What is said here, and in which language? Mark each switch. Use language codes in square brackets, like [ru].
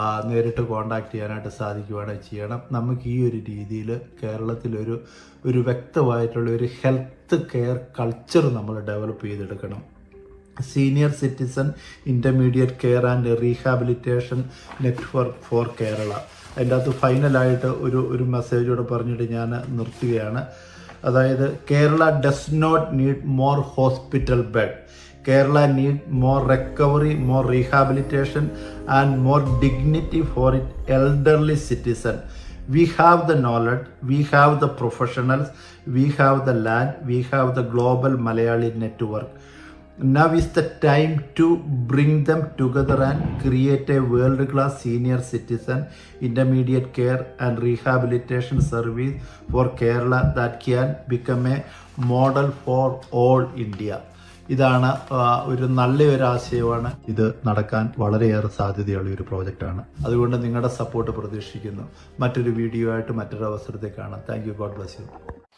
[ml] നേരിട്ട് കോൺടാക്ട് ചെയ്യാനായിട്ട് സാധിക്കുകയാണെങ്കിൽ ചെയ്യണം. നമുക്ക് ഈ ഒരു രീതിയിൽ കേരളത്തിലൊരു വ്യക്തമായിട്ടുള്ള ഒരു ഹെൽത്ത് കെയർ കൾച്ചർ നമ്മൾ ഡെവലപ്പ് ചെയ്തെടുക്കണം. [en] Senior citizen intermediate care and rehabilitation network for Kerala. [ml] അതിൻ്റെ അകത്ത് ഫൈനലായിട്ട് ഒരു മെസ്സേജോടെ പറഞ്ഞിട്ട് ഞാൻ നിർത്തുകയാണ്. [en] അതായത് Kerala does not need more hospital bed. Kerala need more recovery, more rehabilitation and more dignity for its elderly citizen. We have the knowledge, we have the professionals, we have the land, we have the global Malayali network. Now is the time to bring them together and create a world-class senior citizen, intermediate care and rehabilitation service for Kerala that can become a model for all India. [ml] ഇതാണ് ഒരു നല്ലൊരു ആശയമാണ്. ഇത് നടക്കാൻ വളരെയേറെ സാധ്യതയുള്ള ഒരു പ്രോജക്റ്റാണ്. അതുകൊണ്ട് നിങ്ങളുടെ സപ്പോർട്ട് പ്രതീക്ഷിക്കുന്നു. മറ്റൊരു വീഡിയോ ആയിട്ട് മറ്റൊരു അവസരത്തെ കാണാം. [en] Thank you. God bless you.